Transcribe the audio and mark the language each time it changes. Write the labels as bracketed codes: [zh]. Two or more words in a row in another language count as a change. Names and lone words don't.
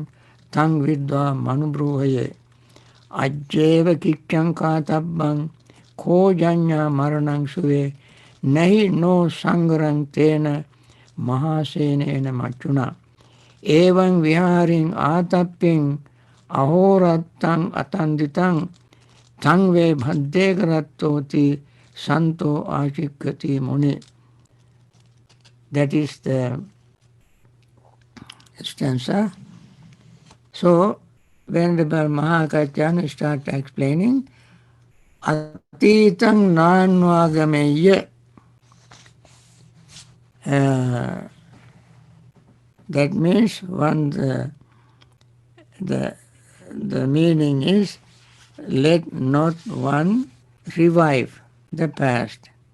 [pi] taṃ vidvā manubhrūhaye ajjeva kiccam kātabbam ko jaññā maranaṃ suve nahi no saṅgaraṃ tena mahāsēnena maccunā evaṃ vihāriṃ ātappiṃ ahorattaṃ atanditam taṃ ve Bhaddekarattoti santo achikkati muni. [en] That is the stanza. So Venerable Mahakaccana starts explaining [pi] Atitaṃ nanvagameya. [en] That means the meaning is, let not one revive the past.